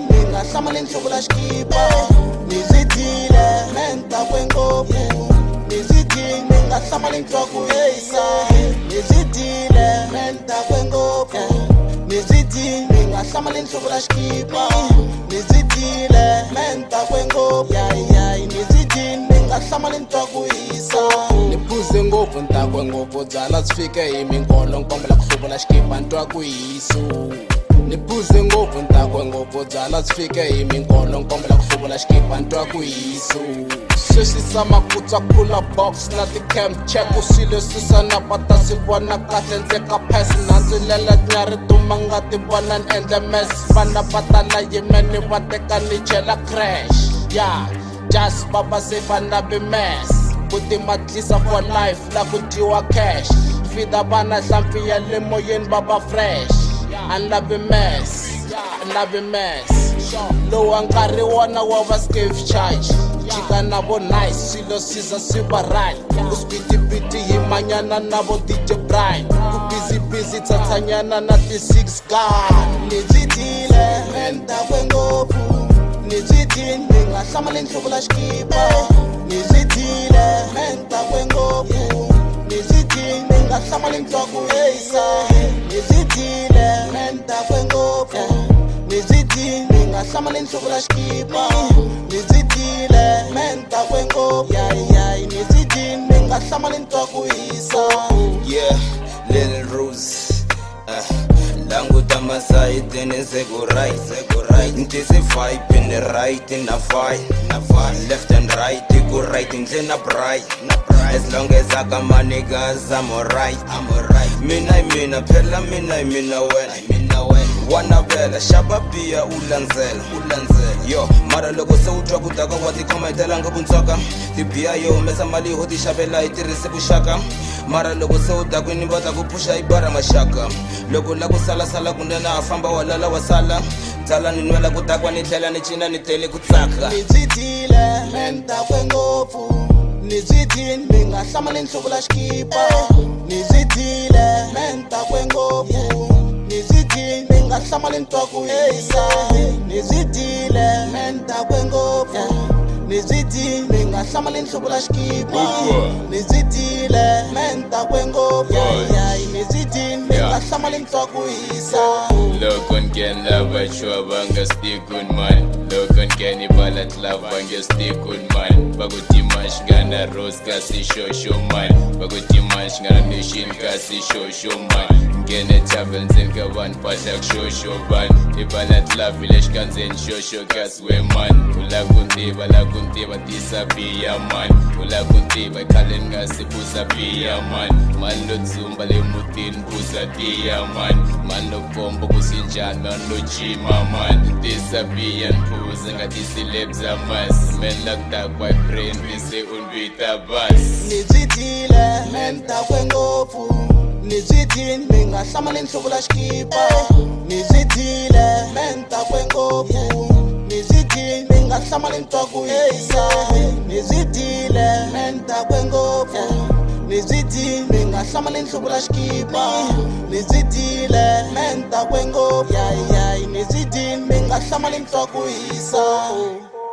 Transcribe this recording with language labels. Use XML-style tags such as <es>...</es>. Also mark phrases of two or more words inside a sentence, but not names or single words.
<ts>ngahlamala inhlobo la xikipa nizidile menta kwenkofu nizidile ngahlamala intwaku hisa nizidile menta kwenkofu nizidile ngahlamala inhlobo la xikipa nizidile menta kwenkofu nizidile ngahlamala intwaku hisa niphuze ngopfu ntakwe ngopfu byala byi fike hi minkolo nkombela ku hluvula xikipa ntwaku hisu niphuze ngopfu ntakwe ngopfu byala byi fike hi minkolo nkombela ku hluvula xikipa ntwaku hisu sweswisa makutsa kula box na ti-camp check swilo susana pata swi vona kahle ndzeka phesi nandzulela nyari tuma nga ti vona ni endle mes vana va tala yimeni va teka ni chela crash ya just baba se vana be mess kuti matlisa</ts> <en>for life</en> <ts>la ku dyiwa cash fida vana hlampfi ya le moyeni baba fresh anlavi mess lowa nkarhi wona wa va scave charge jika na vo nice swilo swiza swi va right ku spitipiti hi manyana na vo DJ Bright ku busy tsatsanyana na ti-6 gun nizidile menta kwengopfu nizidile ngahlamala inhlobo la xikipa nizidile menta kwengopfu nizidile ngahlamala intwaku hisa nizidile menta kwengopfu nizidile ngahlamala inhlobo la xikipa nizidile menta kwenkofu nizidile ngahlamala intwaku hisa</ts> <en>yeah Little Rose</en> <ts>languta masayitini sekuright ntisi</ts> <en>vibe in the right in the vibe left and right</en> <ts>ku right ndlena</ts> <en>bright as long as I got my niggas I'm alright</en> <ts>mina phela mina wena wana vela xava biya u landzela yo mara loko se u twa ku taka wa tikhoma hi telanga vuntswaka tibiya yo humesa mali ho ti xavela hi tirhise vuxaka mara loko se u dakwini va ta ku phusha hi bara maxaka loko la ku salasala kunene a famba wa lala wa sala tsala ni nwela ku takwa ni tlhela ni cina ni tele ku tsaka nizidile menta kwengopfu nizidile ngahlamala inhlobo la xikipa nizidile menta kwengopfu nizidile ngahlamala intwaku hisa nizidile menta kwengopfu nizidile ngahlamala inhlobo la xikipa nizidile menta kwengopfu nizidile ngahlamala intwaku hisa loko ngena vachwa va nga stikun man loko ngeni balat love va nga stikun man vakutima xingana rose kasi shosho man vakutima xingana nation kasi shosho man ngene tavern ndzeni ka vanhu phahla ku shosho vanhu i balat love le xikandzeni shosho kasi we man u la ku ntiva tisa biya man u la ku ntiva i khale ni nga si busa biya man lo dzumba le mutini busa tiya man lo komba ku sinjani man lo jima man tisa biya niphuze nga tisilebza mas men lakudakwa i brain tise unvita bas nizidile menta kwengopfu nizidile ngahlamala inhlobo la xikipa nizidile menta kwengopfu nizidile ngahlamala intwaku hisa nizidile menta kwengopfu nizidile ngahlamala inhlobo la xikipa nizidile menta kwengopfu nizidile ngahlamala intwaku hisa</ts>